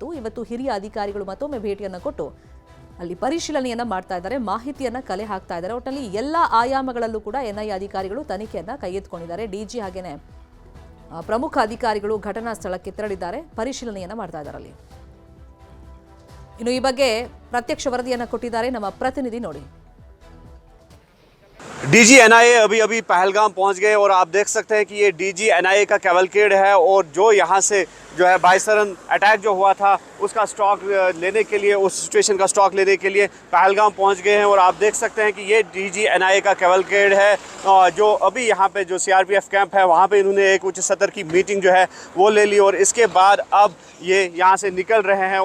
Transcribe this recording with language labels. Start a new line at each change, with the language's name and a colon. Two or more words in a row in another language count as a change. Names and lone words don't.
Kannada: ಇವತ್ತು ಹಿರಿಯ ಅಧಿಕಾರಿಗಳು ಮತ್ತೊಮ್ಮೆ ಭೇಟಿಯನ್ನ ಕೊಟ್ಟು ಅಲ್ಲಿ ಪರಿಶೀಲನೆಯನ್ನ ಮಾಡ್ತಾ ಇದ್ದಾರೆ, ಮಾಹಿತಿಯನ್ನ ಕಲೆ ಹಾಕ್ತಾ ಇದ್ದಾರೆ. ಒಟ್ಟಿನಲ್ಲಿ ಎಲ್ಲ ಆಯಾಮಗಳಲ್ಲೂ ಕೂಡ ಎನ್ಐಎ ಅಧಿಕಾರಿಗಳು ತನಿಖೆಯನ್ನ ಕೈಗೆತ್ತಿಕೊಂಡಿದ್ದಾರೆ. ಡಿಜಿ ಹಾಗೇನೆ ಪ್ರಮುಖ ಅಧಿಕಾರಿಗಳು ಘಟನಾ ಸ್ಥಳಕ್ಕೆ ತೆರಳಿದ್ದಾರೆ, ಪರಿಶೀಲನೆಯನ್ನ ಮಾಡ್ತಾ ಇದ್ದಾರೆ ಅಲ್ಲಿ. ಇನ್ನು ಈ ಬಗ್ಗೆ ಪ್ರತ್ಯಕ್ಷ ವರದಿಯನ್ನ ಕೊಟ್ಟಿದ್ದಾರೆ ನಮ್ಮ ಪ್ರತಿನಿಧಿ, ನೋಡಿ.
Hindi: डीजी एनआईए अभी अभी पहलगाम पहुंच गए और आप देख सकते हैं कि ये डीजी एनआईए का कैवलकेड है और जो यहाँ से जो है बाइसरन अटैक जो हुआ था उसका स्टॉक लेने के लिए, उस सिचुएशन का स्टॉक लेने के लिए पहलगाम पहुंच गए हैं। और आप देख सकते हैं कि ये डीजी एनआईए का कैवलकेड है जो अभी यहाँ पे जो सीआरपीएफ कैंप है वहाँ पे इन्होंने एक उच्च सतर की मीटिंग जो है वो ले ली और इसके बाद अब ये यहाँ से निकल रहे हैं।